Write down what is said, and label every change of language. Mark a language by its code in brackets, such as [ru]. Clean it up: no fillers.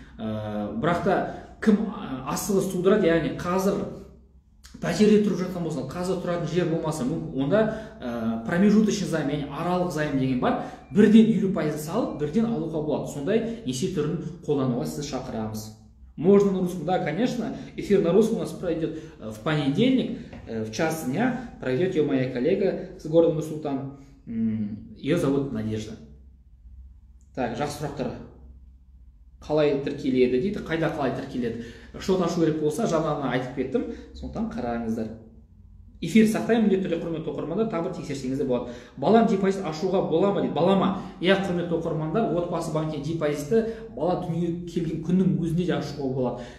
[kk] Бірақ та кім асығыс тудырады, яғни қазір пәтерде тұрып жатқан болса, қазір тұратын жер болмаса, онда [ru] промежуточный займ, [kk] яғни аралық займ деген бар. Бірден 50% салып, бірден алуға болады. Сондай несие түрін қолдануға сізді шақырамыз. [ru] Можно на русском, да, конечно. Эфир на русском у нас пройдет в понедельник, в час дня. Пройдет ее моя коллега с города Нур-Султан. Ее зовут Надежда. Так, [kk] жақсы сұрақтар. Қалай тіркеледі дейді, қайда қалай тіркеледі. Шот ашу керек болса, жаңағыны айтып кеттім. Сондықтан қараңыздар. Эфир сақтаймын, міндетті түрде құрметті оқырмандар, тағы бір тексерсеңіз де болады. Балам депозит ашуға бола ма дейді. Балама, иә құрметті оқырмандар, отбасы банкіне депозитті бала дүниеге келген күннің өзінде де ашуға болады.